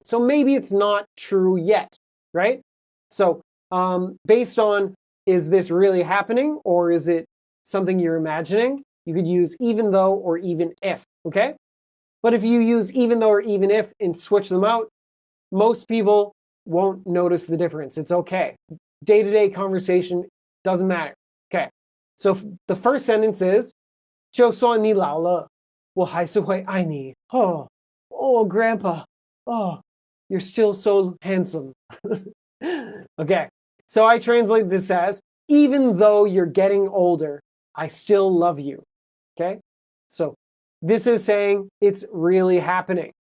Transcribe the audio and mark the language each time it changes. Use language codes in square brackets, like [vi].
[en] So maybe it's not true yet, right? So based on, is this really happening or is it something you're imagining? You could use even though or even if, okay? But if you use even though or even if and switch them out, most people won't notice the difference. It's okay. Day-to-day conversation doesn't matter. Okay. So the first sentence is, [zh] 就算你老了，我还是会爱你. [en] Oh, Grandpa. Oh, you're still so handsome. Okay. So I translate this as, even though you're getting older, I still love you. Okay. So this is saying it's really happening.